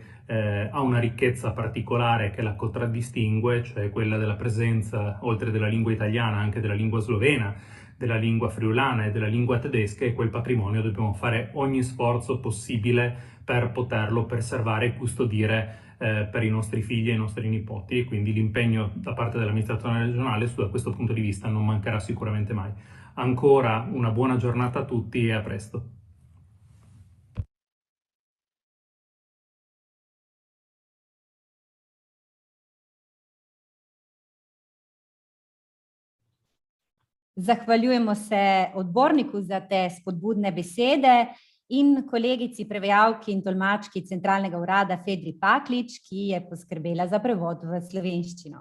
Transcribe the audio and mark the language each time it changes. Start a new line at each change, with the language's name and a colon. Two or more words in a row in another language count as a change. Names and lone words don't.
Italian: ha una ricchezza particolare che la contraddistingue, cioè quella della presenza, oltre della lingua italiana, anche della lingua slovena, della lingua friulana e della lingua tedesca, e quel patrimonio dobbiamo fare ogni sforzo possibile per poterlo preservare e custodire per i nostri figli e i nostri nipoti, e quindi l'impegno da parte dell'amministrazione regionale da questo punto di vista non mancherà sicuramente mai. Ancora una buona giornata a tutti e a presto.
Slovenian: Zahvaljujemo se odborniku za te spodbudne besede in kolegici prevajalki in tolmački Centralnega urada Fedri Paklič, ki je poskrbela za prevod v slovenščino.